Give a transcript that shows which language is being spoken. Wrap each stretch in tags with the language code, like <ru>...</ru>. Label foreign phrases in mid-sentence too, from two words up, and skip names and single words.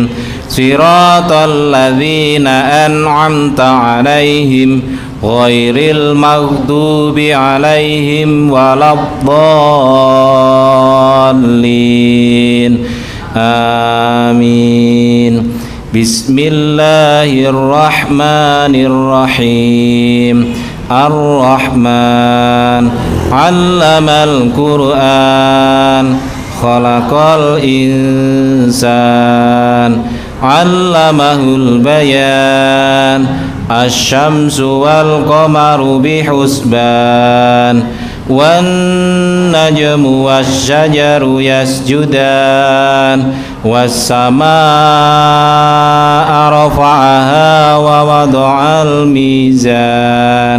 <ar>صراط الذين أنعمت عليهم غير المغضوب عليهم ولا الضالين. Amin. Bismillahirrahmanirrahim. الرحمن علم القرآن خلق الإنسان علمه البيان. الشمس والقمر بحسبان والنجم والشجر يسجدان والسماء رفعها ووضع الميزان.</ar>